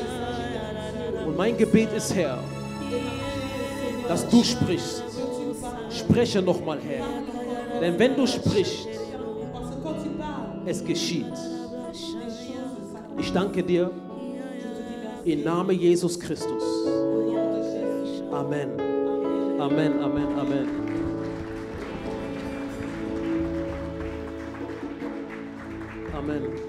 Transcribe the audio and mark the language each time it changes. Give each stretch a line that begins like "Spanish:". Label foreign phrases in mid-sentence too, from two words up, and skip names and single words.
German: Und mein Gebet ist, Herr, dass du sprichst. Spreche nochmal, Herr. Denn wenn du sprichst,
French: Parce que quand tu parles,
German: es geschieht.
French: les choses s'accomplissent.
German: Ich danke dir im Namen Jesus Christus. Amen. Amen, Amen, Amen. Amen.